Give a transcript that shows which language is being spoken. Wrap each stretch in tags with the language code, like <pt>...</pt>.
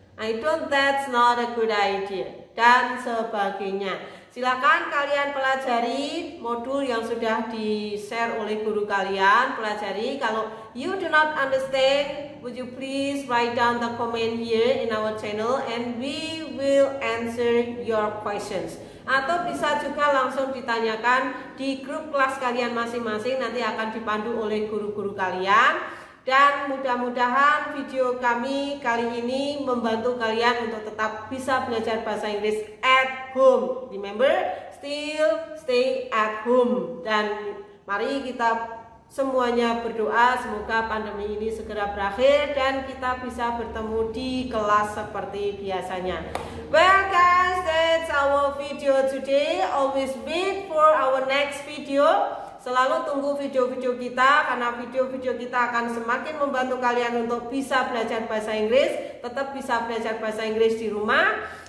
<en>That's not a good idea.</en> <id>Dan sebagainya. Silakan kalian pelajari modul yang sudah di-share oleh guru kalian. Pelajari. Kalau</id> <en>you do not understand, would you please write down the comment here in our channel and we will answer your questions.</en> <id>Atau bisa juga langsung ditanyakan di grup kelas kalian masing-masing, nanti akan dipandu oleh guru-guru kalian. Dan mudah-mudahan video kami kali ini membantu kalian untuk tetap bisa belajar bahasa Inggris</id> <en>at home. Remember, still stay at home.</en> <id>Dan mari kita semuanya berdoa semoga pandemi ini segera berakhir dan kita bisa bertemu di kelas seperti biasanya.</id> <en>Well guys, that's our video today. Always wait for our next video.</en> <id>Selalu tunggu video-video kita karena video-video kita akan semakin membantu kalian untuk bisa belajar bahasa Inggris, tetap bisa belajar bahasa Inggris di rumah.</id>